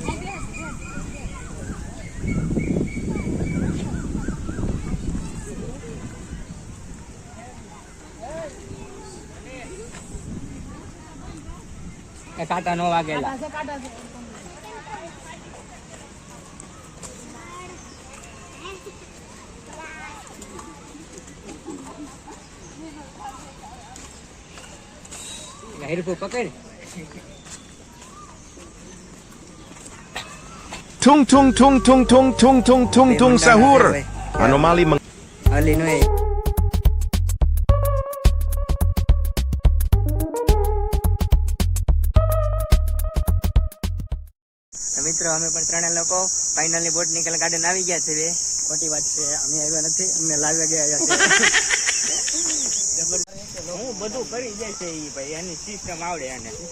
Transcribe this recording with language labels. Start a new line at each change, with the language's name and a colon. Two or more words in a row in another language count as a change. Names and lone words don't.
Gujarati: કાંટા નો વાગેલા. હિરપુ પકડ. Tung tung tung tung tung tung tung tung tung sahur. Anomali હાલી નો. મિત્રો અમે પણ ત્રણેય લોકો
English: finally botanical garden
Gujarati: આવી ગયા છે. ખોટી વાત છે, અમે આવ્યા નથી, અમને લાવ્યા ગયા છે. હું બધું કરી જાય છે ઈ ભાઈ, એની સિસ્ટમ આવડે એને.